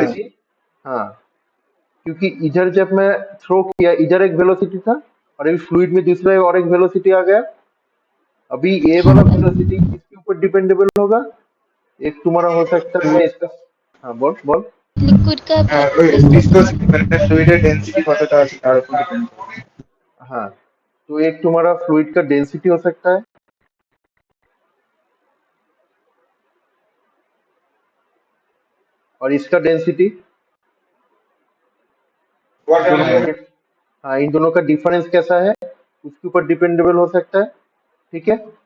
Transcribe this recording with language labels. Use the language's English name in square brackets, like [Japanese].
[Hindi] Velocity, हाँ, क्योंकि इधर जब मैं थ्रो किया, इधर एक वेलोसिटी था, और अभी फ्लूइड में दूसरा और एक वेलोसिटी आ गया। अभी ये हाँ वाला दादा। वेलोसिटी किसके ऊपर डिपेंडेबल होगा? एक तुम्हारा हो सकता है इसका, हाँ बोल बोल। लिक्विड का विस्कोसिटी विस्कोसिटी। [Bangla] মানে ফ্লুইডের ডেনসিটি কতটা আছে তার উপর ডিপেন্ড করে। [Hindi] हाँ, तो एक तुम्हारा फ्लूइड का डेंसिटी हो सकता है, और इसका डेंसिटी, इन दोनों का हाँ, इन दोनों का डिफरेंस कैसा है, उसके ऊपर डिपेंडेबल हो सकता है, ठीक है।